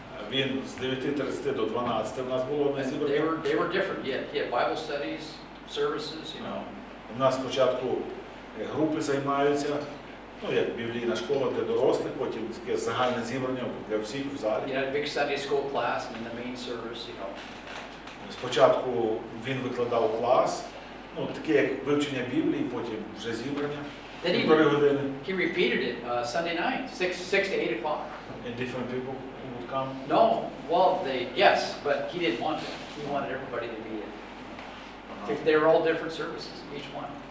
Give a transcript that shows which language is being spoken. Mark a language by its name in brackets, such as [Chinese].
[Ukrainian] Він з 9:30 до 12 у нас було на зібрання. [English] They were different. He had Bible studies, services, [Ukrainian] У нас спочатку групи займаються, як біблійна школа для дорослих, потім таке загальне зібрання для всіх в залі. [English] He had a big Sunday school class and then the main service, [Ukrainian] Спочатку він викладав клас, таке як вивчення Біблії, потім вже зібрання. [English] Then [Ukrainian] 1,5 години. [English] he repeated it Sunday night, 6 to 8 o'clock. And different people would come? No, well, yes, but he didn't want to. He wanted everybody to be it. They were all different services, each one.